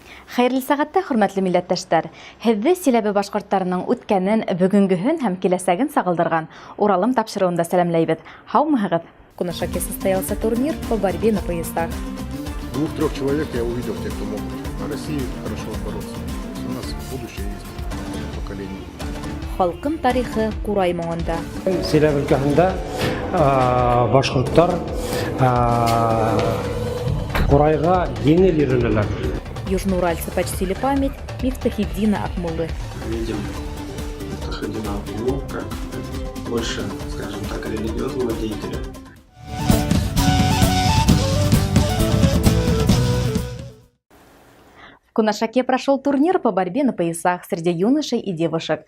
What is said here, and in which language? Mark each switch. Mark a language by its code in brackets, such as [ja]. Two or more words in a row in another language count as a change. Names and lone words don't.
[ba] Хәерле сәгатьтә, хөрмәтле милләттәшләр. Һезне Силәбе башкортларының үткәнен, бүгенгеһен һәм киләсәген сагылдырган Уралым тапшыруында сәламләйбез. Һаумыгыз. [ru] Кунашаке состоялся турнир по борьбе на поясах. 2-3 человек я увидел, те, кто могут на России хорошо бороться. У нас будущее есть поколение. [ba] Халкым тарихы Курай моңында. Силәбе өлкәһендә башкортлар Курайга еңел йөреләләр. [ru] Южноуральцы почтили память Мифтахиддина Акмуллы. Видим Мифтахиддина Акмуллу как больше, скажем так, религиозного деятеля. В Кунашаке прошел турнир по борьбе на поясах среди юношей и девушек.